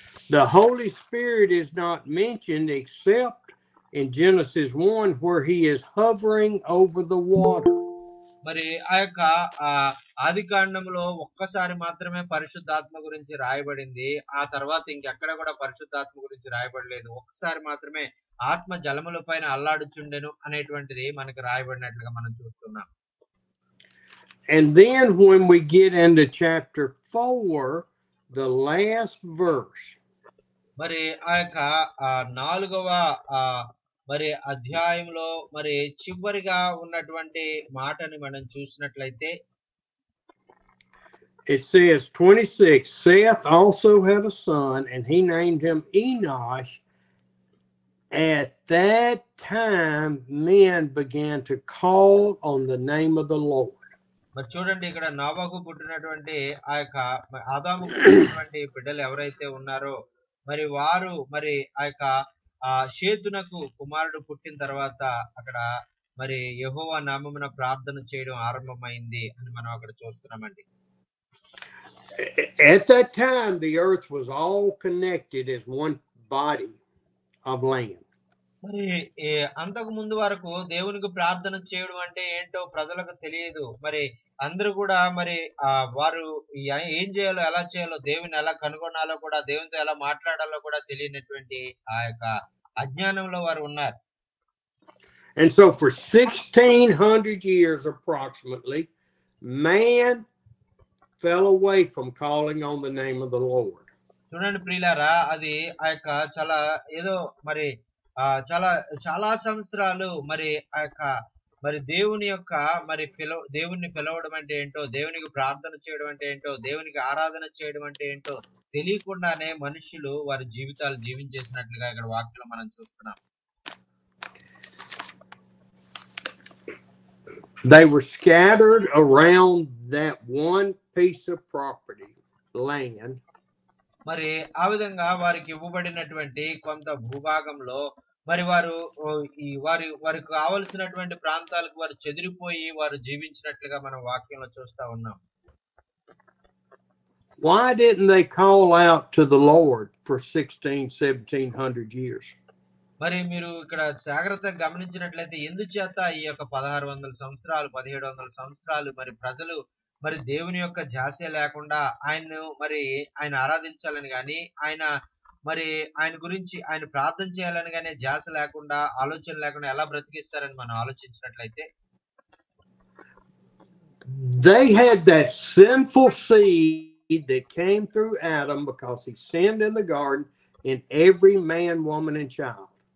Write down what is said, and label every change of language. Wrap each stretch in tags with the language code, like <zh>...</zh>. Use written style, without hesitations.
<en>The Holy Spirit is not mentioned except in Genesis 1 where he is hovering over the water.</en> <te>మరి ఆ యొక్క ఆది కాండంలో ఒక్కసారి మాత్రమే పరిశుద్ధాత్మ గురించి రాయబడింది. ఆ తర్వాత ఇంకెక్కడ కూడా పరిశుద్ధాత్మ గురించి రాయబడలేదు. ఒక్కసారి మాత్రమే ఆత్మ జలముల పైన అల్లాడుచుండెను అనేటువంటిది మనకి రాయబడినట్లుగా మనం చూస్తున్నాం.</te> <en>And then when we get into chapter 4, the last verse.</en> <te>మరి ఆ యొక్క 4వ మరి అధ్యాయంలో మరి చివరిగా ఉన్నటువంటి మాటని మనం చూసినట్లయితే</te> <en>it says 26, Seth also had a son and he named him Enosh. At that time men began to call on the name of the Lord.</en> <te>మరి చూడండి, ఇక్కడ నోవాహు పుట్టినటువంటి ఆ యొక్క ఆదాము పుట్టినటువంటి బిడ్డలు ఎవరైతే ఉన్నారో మరి వారు మరి ఆ యొక్క షేతునకు కుమారుడు పుట్టిన తర్వాత అక్కడ మరి యెహోవా నామమున ప్రార్థన చేయడం ఆరంభమైంది అని మనం అక్కడ చూస్తున్నామండి.</te> <en>At that time the earth was all connected as one body of land.</en> <te>మరి అంతకు ముందు వరకు దేవునికి ప్రార్థన చేయడం అంటే ఏంటో ప్రజలకు తెలియదు. మరి అందరూ కూడా మరి వారు ఏం చేయాలో ఎలా చేయాలో దేవుని ఎలా కనుగొనాలో కూడా దేవునితో ఎలా మాట్లాడాలో కూడా తెలియనటువంటి ఆ యొక్క అజ్ఞానంలో వారు ఉన్నారు.</te> <en>And so for 1600 years approximately, man fell away from calling on the name of the Lord.</en> <te>చూడండి ప్రియులారా, అది ఆ యొక్క చాలా ఏదో మరి చాలా సంవత్సరాలు మరి ఆ యొక్క మరి దేవుని యొక్క మరి దేవుణ్ణి పిలవడం అంటే ఏంటో, దేవునికి ప్రార్థన చేయడం అంటే ఏంటో, దేవునికి ఆరాధన చేయడం అంటే ఏంటో తెలియకుండానే మనుషులు వారి జీవితాలు జీవించేసినట్లుగా ఇక్కడ వాక్యంలో మనం చూస్తున్నాం.</te> <en>They were scattered around that one piece of property, land.</en> <te>మరి ఆ విధంగా వారికి ఇవ్వబడినటువంటి కొంత భూభాగంలో మరి వారికి కావలసినటువంటి ప్రాంతాలకు వారు చెదిరిపోయి వారు జీవించినట్లుగా మనం వాక్యంలో చూస్తా ఉన్నాం.</te> <en>Why didn't they call out to the Lord for 1700 years?</en> <te>మరి మీరు ఇక్కడ జాగ్రత్తగా గమనించినట్లయితే ఎందుచేత ఈ యొక్క 1600 సంవత్సరాలు 1700 సంవత్సరాలు మరి ప్రజలు మరి దేవుని యొక్క ధ్యాస లేకుండా ఆయన ఆరాధించాలని గాని ఆయన గురించి ఆయన ప్రార్థన చేయాలని గాని ధ్యాస లేకుండా ఆలోచన లేకుండా ఎలా బ్రతికిస్తారని మనం ఆలోచించినట్లయితే</te> <en>they had that sinful seed that came through Adam because he sinned in the garden in every man, woman and child.</en>